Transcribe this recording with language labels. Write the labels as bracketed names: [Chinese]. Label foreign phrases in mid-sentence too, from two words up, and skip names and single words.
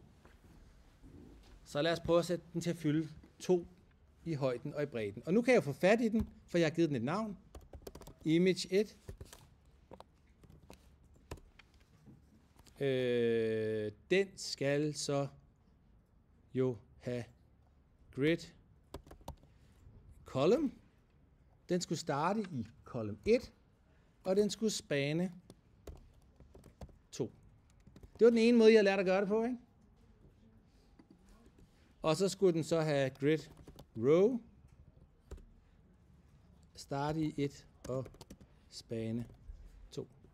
[Danish] Så lad os prøve at sætte den til at fylde 2 i højden og i bredden. Og nu kan jeg få fat i den, for jeg har givet den et navn. Image 1. Den skal så jo have [English] grid column. [Danish] Den skulle starte i column 1, og den skulle spane 2. Det var den ene måde, jeg lærte at gøre det på, ikke? Og så skulle den så have [English] grid row, [Danish] starte i 1 og spane 2.